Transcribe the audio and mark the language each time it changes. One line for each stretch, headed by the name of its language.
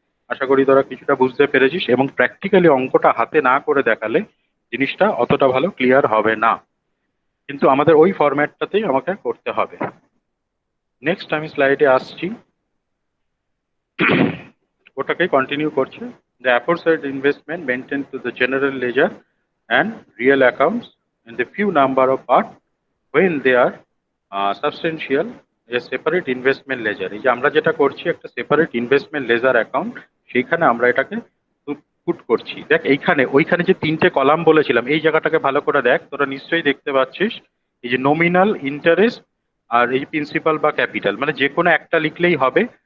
Bangla: আশা করি তোরা কিছুটা বুঝতে পেরেছিস, এবং প্র্যাকটিক্যালি অঙ্কটা হাতে না করে দেখালে জিনিসটা অতটা ভালো ক্লিয়ার হবে না, কিন্তু আমাদের ওই ফরম্যাটটাতেই আমাকে করতে হবে। নেক্সট আমি স্লাইডে আসছি, ওটাকে কন্টিনিউ করছে।
English: The aforesaid investment maintained to the general ledger and real accounts in the few number of part when they are substantial a separate investment ledger।
Bangla: এই যে আমরা যেটা করছি একটা সেপারেট ইনভেস্টমেন্ট লেজার অ্যাকাউন্ট, সেইখানে আমরা এটাকে পুট করছি। দেখ এইখানে ওইখানে যে তিনটে কলাম বলেছিলাম, এই জায়গাটাকে ভালো করে দেখ, তোরা নিশ্চয়ই দেখতে পাচ্ছিস এই যে নমিনাল, ইন্টারেস্ট আর এই প্রিন্সিপাল বা ক্যাপিটাল, মানে যে কোনো একটা লিখলেই হবে।